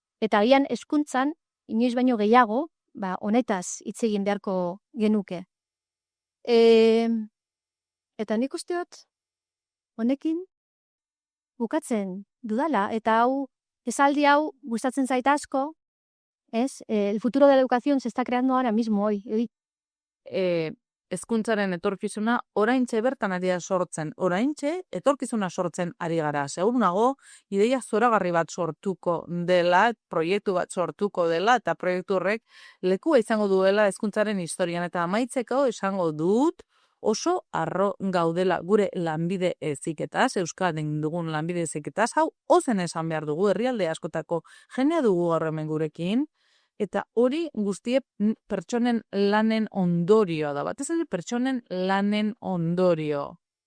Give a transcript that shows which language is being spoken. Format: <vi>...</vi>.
<eu>Eta agian hezkuntzan inoiz baino gehiago, honetaz hitz egin beharko genuke. Eta nik usteot honekin bukatzen dudala, eta esaldi hau gustatzen zait asko, ez?</eu> <es>El futuro de la educación se está creando ahora mismo hoy.</es> <eu>Hezkuntzaren etorkizuna oraintxe bertan ari da sortzen, oraintxe etorkizuna sortzen ari gara. Segur nago, ideia zoragarri bat sortuko dela, proiektu bat sortuko dela, eta proiektu horrek lekua izango duela hezkuntzaren historian. Eta amaitzeko esango dut, oso harro gaudela gure lanbide heziketaz, Euskadin dugun lanbide heziketaz, hau ozen esan behar dugu, herrialde askotako jendea dugu gaur hemen gurekin, eta hori guztie pertsonen lanen ondorioa da, batez ere pertsonen lanen ondorio.</eu>